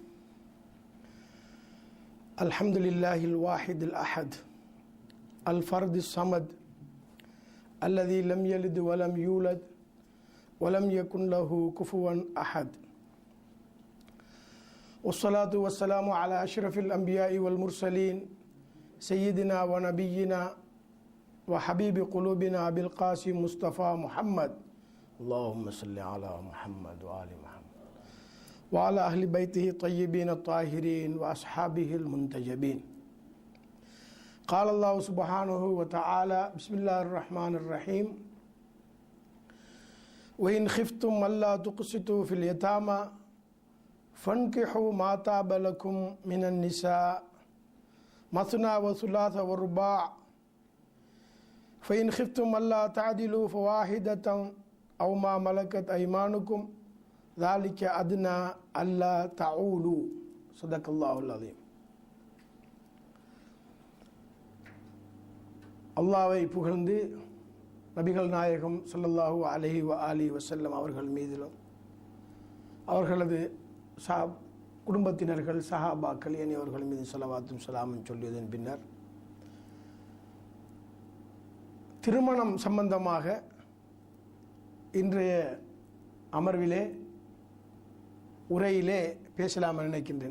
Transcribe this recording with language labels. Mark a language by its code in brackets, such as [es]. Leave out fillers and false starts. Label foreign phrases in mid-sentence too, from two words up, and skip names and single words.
[ar] الحمد لله الواحد الأحد الفرد الصمد الذي لم يلد ولم يولد ولم يكن له كفوا أحد. والصلاة والسلام على أشرف الأنبياء والمرسلين سيدنا ونبينا وحبيب قلوبنا أبي القاسم المصطفى محمد. اللهم صل على محمد وآل محمد وعلى أهل بيته الطيبين الطاهرين وأصحابه المنتجبين. قال الله سبحانه وتعالى: بسم الله الرحمن الرحيم. وإن خفتم ألا تقسطوا في اليتامى فانكحوا ما طاب لكم من النساء مثنى وثلاث ورباع فإن خفتم ألا تعدلوا فواحدة أو ما ملكت أيمانكم ذلك أدنى ألا تعولوا. صدق الله العظيم. [ta] அல்லாஹ்வை புகழ்ந்து நபிகள் நாயகம் [ar] صلى الله عليه وآله وسلم [ta] அவர்கள் மீதிலும் அவர்களது குடும்பத்தினர்கள் சஹாபாக்கள் ஏனையவர்கள் மீது ஸலவாத்தும் ஸலாமும் சொல்லியதன் பின்னர் திருமணம் சம்பந்தமாக இன்றைய அமர்விலே உரையிலே பேசலாம் நினைக்கின்றேன்.